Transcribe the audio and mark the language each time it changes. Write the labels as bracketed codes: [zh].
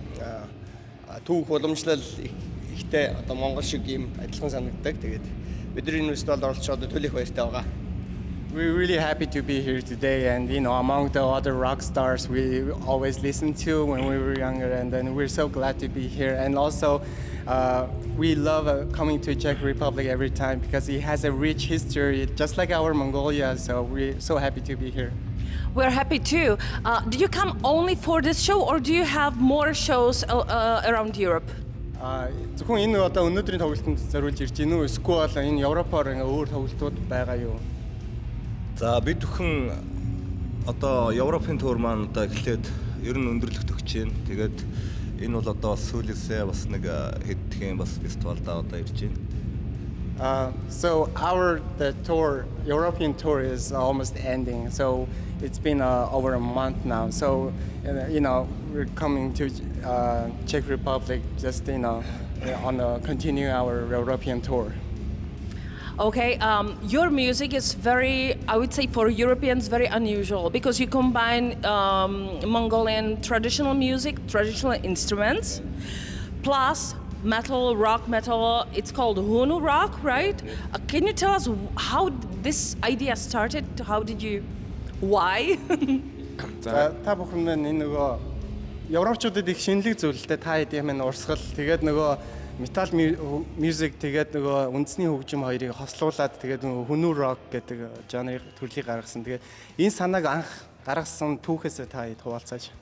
[mn] Тэгээд түүх уламжлал ихтэй одоо Монгол шиг ийм адилхан санагддаг. Тэгээд бидний энэ фестивалд оролцож байгаа төлөөх баяртай байгаа. [en] We're really happy to be here today, and among the other rock stars we always listened to when we were younger, and then we're so glad to be here. And also, we love coming to Czech Republic every time because it has a rich history, just like our Mongolia. So we're so happy to be here. We're happy too. Do you come only for this show, or do you have more shows around Europe? [mn] Зөвхөн энэ одоо өнөөдрийн тоглолтод зориулж ирж гинүү эсвэл энэ Европоор өөр тоглолтууд байгаа юу? За бид бүхэн одоо Европын туур маань одоо эхлээд ер нь өндөрлөгт өгч байна. Тэгээд энэ бол одоо бас сүүлээсээ бас нэг хэдхэн бас фестивалдаа одоо ирж байна. [en] So the European tour is almost ending. So it's been over a month now. So we're coming to Czech Republic just continue our European tour. Okay, your music is very, I would say for Europeans, very unusual because you combine Mongolian traditional music, traditional instruments, plus metal, rock metal. It's called HUNNU rock, right? Can you tell us how this idea started? How did you, why? [mn] Та бүхэн маань энэ нөгөө европчуудад их шинэлэг зүйлтэй та хэдийн маань урсгал тэгээд нөгөө metal music тэгээд нөгөө үндэсний хөгжим хоёрыг хослуулад тэгээд нөгөө HUNNU rock гэдэг жанрын төрлийг гаргасан. Тэгээд энэ санааг анх гаргасан түүхээсээ та хуваалцаач.